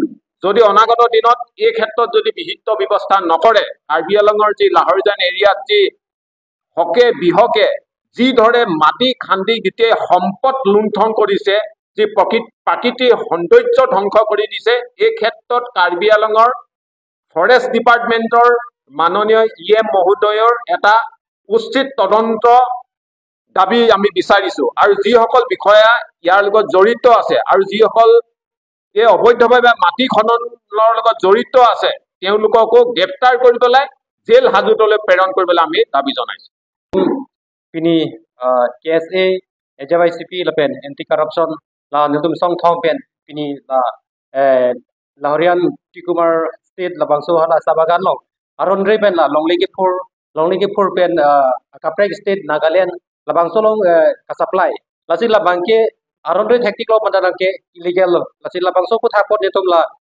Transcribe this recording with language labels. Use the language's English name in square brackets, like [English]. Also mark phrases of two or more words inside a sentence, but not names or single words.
[Assamese] যদি অনাগত দিনত এই ক্ষেত্ৰত যদি বিহিত ব্যৱস্থা নকৰে, কাৰ্বি আংলঙৰ যি লাহৰিজান এৰিয়াত যি হকে বিহকে যিদৰে মাটি খান্দি গোটেই সম্পদ লুণ্ঠন কৰিছে, যি প্ৰাকৃতিক সৌন্দৰ্য ধ্বংস কৰি দিছে, এই ক্ষেত্ৰত কাৰ্বি আংলঙৰ ফৰেষ্ট ডিপাৰ্টমেণ্টৰ মাননীয় EM মহোদয়ৰ এটা উচিত তদন্ত দাবী আমি বিচাৰিছোঁ। আৰু যিসকল বিষয়া ইয়াৰ লগত জড়িত আছে আৰু যিসকল এই অবৈধভাৱে মাটি খননৰ লগত জড়িত আছে তেওঁলোককো গ্ৰেপ্তাৰ কৰি পেলাই জেল হাজতলৈ প্ৰেৰণ কৰিবলৈ আমি দাবী জনাইছোঁ। [Karbi] Pini KSA AJYCP lapen [English] anti corruption [Karbi] la nutum song thong pen pini la Lahorian Tikumar state la bangso hala sabagan lo aron re pen la longlegi pur pen Kapreg state Nagaland la bangso long ka supply la si la bangke aron re tactical mandaran ke illegal la si la bangso ko thapot netum la